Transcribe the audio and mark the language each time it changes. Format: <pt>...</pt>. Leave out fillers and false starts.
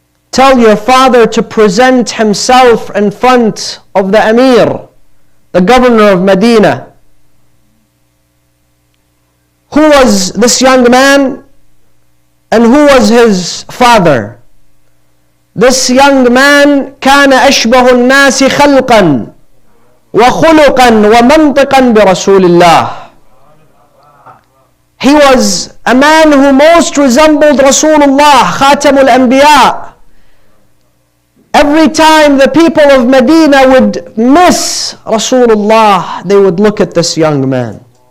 <en>Tell your father to present himself in front of the Amir, the governor of Medina." Who was this young man and who was his father? This young man</en> <ar>كان أشبه الناس خلقا وخلقا ومنطقا برسول الله.</ar> <en>He was a man who most resembled Rasulullah, Khatamul Anbiya. Every time the people of Medina would miss Rasulullah, they would look at this young man.</en>